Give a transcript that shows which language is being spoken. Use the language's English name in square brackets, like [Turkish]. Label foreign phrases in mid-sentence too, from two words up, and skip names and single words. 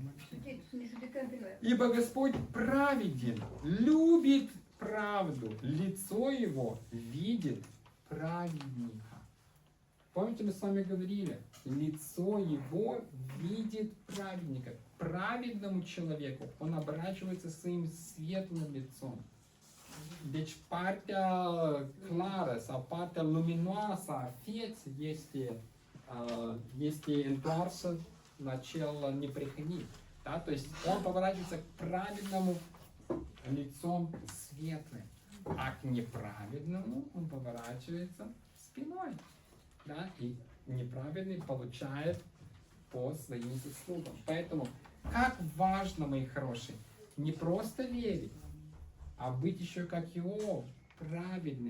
[Russian] Ибо Господь праведен, любит правду, лицо его видит праведника. Помните, мы с вами говорили, лицо его видит праведника. Праведному человеку он оборачивается своим светлым лицом. [Romanian] Deci partea clară sau partea luminoasă a vieții este întoarsă la cel neprihănit. [Russian] Да? То есть он поворачивается к праведному лицом светлым, а к неправедному он поворачивается спиной. Да? И неправедный получает по своим заслугам. Поэтому, как важно, мои хорошие, не просто верить, а быть еще как Иов, праведным.